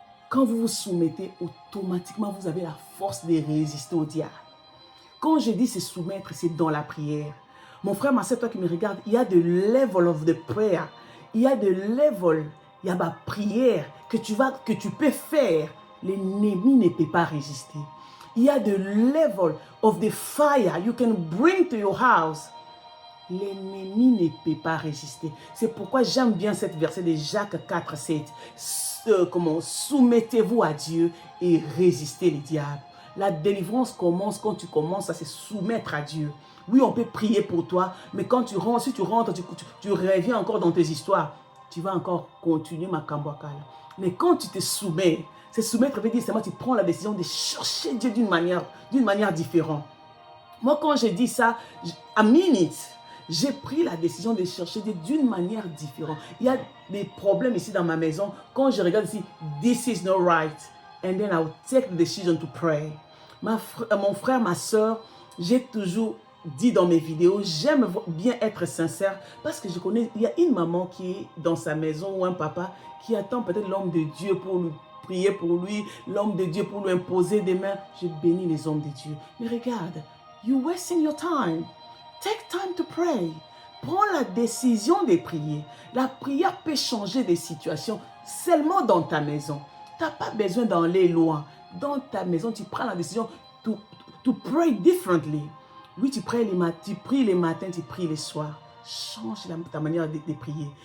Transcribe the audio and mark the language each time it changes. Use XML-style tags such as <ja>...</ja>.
<fr>Quand vous vous soumettez, automatiquement, vous avez la force de résister au diable. Quand je dis se soumettre, c'est dans la prière. Mon frère, ma soeur, toi qui me regarde, il y a de</fr> <en>level of the prayer.</en> <fr>Il y a de level, il y a ma prière que tu peux faire. L'ennemi ne peut pas résister. Il y a de</fr> <en>level of the fire you can bring to your house.</en> <fr>L'ennemi ne peut pas résister. C'est pourquoi j'aime bien cette verset de Jacques 4, 7. Soumettez-vous à Dieu et résistez le diable. La délivrance commence quand tu commences à se soumettre à Dieu. Oui, on peut prier pour toi, mais quand tu rentres, si tu rentres, tu reviens encore dans tes histoires, tu vas encore continuer ma kambwakala. Mais quand tu te soumets, se soumettre veut dire seulement tu prends la décision de chercher Dieu d'une manière différente. Moi, quand je dis ça, à minute, j'ai pris la décision de chercher Dieu d'une manière différente. Il y a des problèmes ici dans ma maison. Quand je regarde ici,</fr> <en>this is not right. And then I will take the decision to pray.</en> <fr>Mon frère, ma soeur, j'ai toujours dit dans mes vidéos, j'aime bien être sincère parce que je connais, il y a une maman qui est dans sa maison ou un papa qui attend peut-être l'homme de Dieu pour lui prier pour lui, l'homme de Dieu pour lui imposer des mains. Je bénis les hommes de Dieu. Mais regarde,</fr> <en>you're wasting your time. Take time to pray.</en> <fr>Prends la décision de prier. La prière peut changer des situations seulement dans ta maison. Tu n'as pas besoin d'aller loin. Dans ta maison, tu prends la décision</fr> <en>to pray differently.</en> <fr>Oui, tu pries les matins, tu pries les soirs. Change ta manière de prier.</fr>